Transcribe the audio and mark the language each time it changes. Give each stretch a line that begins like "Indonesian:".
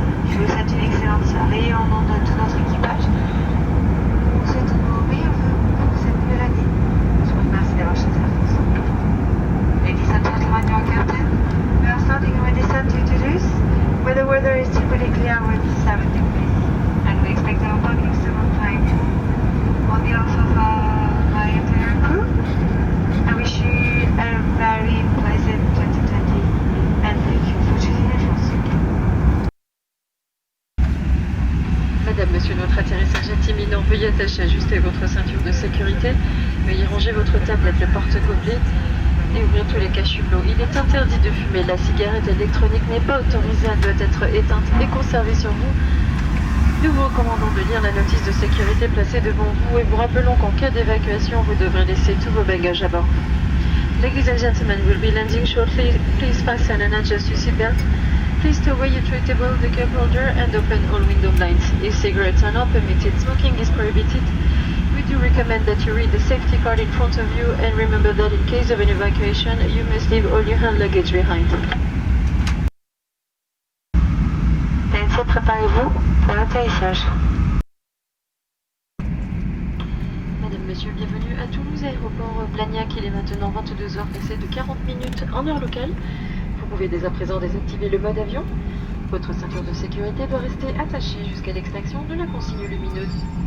French: Je vous souhaite une excellente soirée en nom de tout notre équipage. Nous souhaitons nos meilleurs vœux pour cette nouvelle année. Je vous remercie d'avoir choisi la France.
English: Ladies and gentlemen, your captain, we are starting our descent to Toulouse, where the weather is typically clear with 7 degrees, and we expect our working several times. On behalf of my entire crew, I wish you a very pleasant 2020, and thank you for choosing la France.
French: Madame, Monsieur, notre atterrissage est imminent. Veuillez attacher et ajuster votre ceinture de sécurité. Veuillez ranger votre tablette, le porte-gobelet et ouvrir tous les cache-hublot. Il est interdit de fumer. La cigarette électronique n'est pas autorisée. Elle doit être éteinte et conservée sur vous. Nous vous recommandons de lire la notice de sécurité placée devant vous et vous rappelons qu'en cas d'évacuation, vous devrez laisser tous vos bagages à bord.
English: Ladies and gentlemen, we'll be landing shortly. Please fasten and adjust your seatbelt. Please stow away your tray table, the cup holder, and open all window blinds. E-cigarettes are not permitted. Smoking is prohibited. We do recommend that you read the safety card in front of you and remember that in case of an evacuation, you must leave all your hand luggage behind.
French: Nancy, préparez-vous pour l'atterrissage. Mesdames, Messieurs, bienvenue à Toulouse Aéroport Blagnac. Il est maintenant 22h passées de 40 minutes en heure locale. Vous pouvez dès à présent désactiver le mode avion. Votre ceinture de sécurité doit rester attachée jusqu'à l'extinction de la consigne lumineuse.